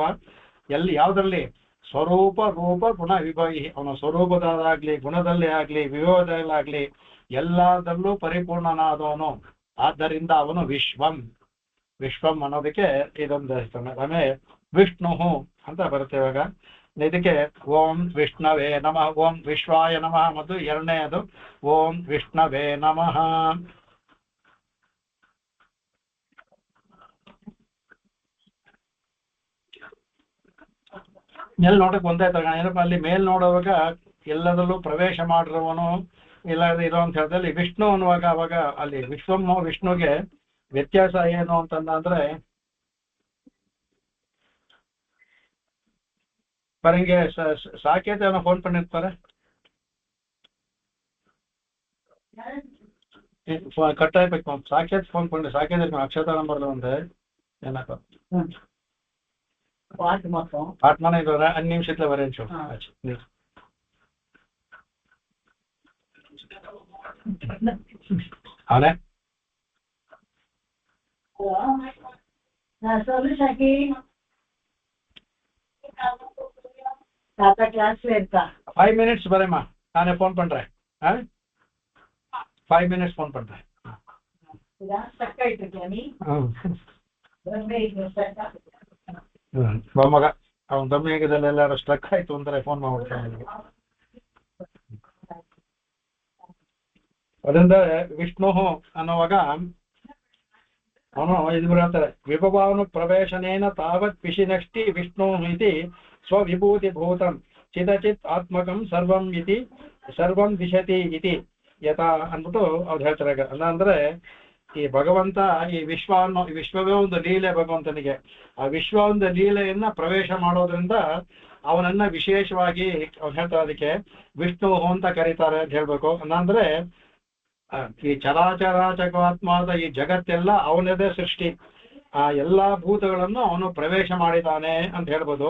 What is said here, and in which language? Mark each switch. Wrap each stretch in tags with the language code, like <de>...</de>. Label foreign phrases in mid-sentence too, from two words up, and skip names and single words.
<kn>ಯಾವ್ದ್ರಲ್ಲಿ ಸ್ವರೂಪ ರೂಪ ಗುಣ ವಿಭವಿ, ಅವನ ಸ್ವರೂಪದಲ್ಲಾಗ್ಲಿ ಗುಣದಲ್ಲೇ ಆಗ್ಲಿ ವಿಭವದಲ್ಲಾಗ್ಲಿ ಎಲ್ಲದಲ್ಲೂ ಪರಿಪೂರ್ಣನಾದವನು, ಆದ್ದರಿಂದ ಅವನು ವಿಶ್ವಂ ಅನ್ನೋದಕ್ಕೆ ಇದೊಂದು ಆಮೇಲೆ ವಿಷ್ಣು ಅಂತ ಬರುತ್ತೆ. ಇವಾಗ ಇದಕ್ಕೆ</kn> <sa>ಓಂ ವಿಷ್ಣವೇ ನಮಃ, ಓಂ ವಿಶ್ವಾಯ ನಮಃ</sa> <kn>ಮತ್ತು ಎರಡನೇದು</kn> <sa>ಓಂ ವಿಷ್ಣವೇ ನಮಃ.</sa> <kn>ಮೇಲ್ ನೋಡಕ್ ಒಂದೇ ತಗೋಣ, ಏನಪ್ಪ ಅಲ್ಲಿ ಮೇಲ್ ನೋಡುವಾಗ ಎಲ್ಲದಲ್ಲೂ ಪ್ರವೇಶ ಮಾಡಿರುವವನು ಇಲ್ಲ ಇರೋ ಅಂತ ಹೇಳಿದಲ್ಲಿ ವಿಷ್ಣು ಅನ್ನುವಾಗ ಅವಾಗ ಅಲ್ಲಿ ವಿಷ್ಣುಗೆ ವ್ಯತ್ಯಾಸ ಏನು ಅಂತಂದ್ರೆ</kn> <ta>பாருங்க சாக்கேத் அவனை ஃபோன் பண்ணிருப்பாரு கட்டாய சாக்கேத் ஃபோன் பண்ணு சாக்கேத் இருக்கும் அக்ஷதா நம்பர்ல வந்து என்னப்பா பாட்டு மாசம் ஆத்மான இது 5 நிமிஷத்துல வரேன்னு சொல்லு அவனே சொல்லு சாக்கி தாத்தா கிளாஸ்ல இருக்கா 5 மினிட்ஸ் வரேம்மா நானே ஃபோன் பண்றேன் 5 மினிட்ஸ் ஃபோன் பண்றேன் ஸ்டக் ஆயிட்டு இருக்கியா நீ</ta> <kn>ಮಗ ಅವನ ದಮ್ಮಿಯಾಗದಲ್ಲಿ ಎಲ್ಲಾರು ಸ್ಟ್ರಕ್ ಆಯ್ತು ಅಂದ್ರೆ ಫೋನ್ ಮಾಡ್ಬಿಡ್ತಾನೆ ಅದರಿಂದ ವಿಷ್ಣು ಅನ್ನುವಾಗ ಅವನು ಇದು ಹೇಳ್ತಾರೆ</kn> <sa>ವಿಭವಾನು ಪ್ರವೇಶನೇನ ತಾವತ್ ಪಿಶಿನಷ್ಟಿ ವಿಷ್ಣು ಇತಿ ಸ್ವವಿಭೂತಿ ಭೂತಂ ಚಿದಚಿತ್ ಆತ್ಮಕಂ ಸರ್ವಂ ಇತಿ ಸರ್ವಂ ದಿಶತಿ ಇತಿ ಯಥಾ</sa> <kn>ಅಂದ್ಬಿಟ್ಟು ಅವ್ರು ಹೇಳ್ತಾರೆ ಅಂದ್ರೆ ಈ ಭಗವಂತ ಈ ವಿಶ್ವವೇ ಒಂದು ಲೀಲೆ ಭಗವಂತನಿಗೆ ಆ ವಿಶ್ವ ಒಂದು ಲೀಲೆಯನ್ನ ಪ್ರವೇಶ ಮಾಡೋದ್ರಿಂದ ಅವನನ್ನ ವಿಶೇಷವಾಗಿ ಅವ್ರು ಹೇಳ್ತಾರೆ ಅದಕ್ಕೆ ವಿಷ್ಣು ಅಂತ ಕರೀತಾರೆ ಅಂತ ಹೇಳ್ಬೇಕು ಅಂದ್ರೆ ಈ ಚರಾಚರಾಚಕಾತ್ಮದ ಈ ಜಗತ್ತೆಲ್ಲ ಅವನದೇ ಸೃಷ್ಟಿ ಆ ಎಲ್ಲಾ ಭೂತಗಳನ್ನು ಅವನು ಪ್ರವೇಶ ಮಾಡಿದ್ದಾನೆ ಅಂತ ಹೇಳ್ಬೋದು.</kn>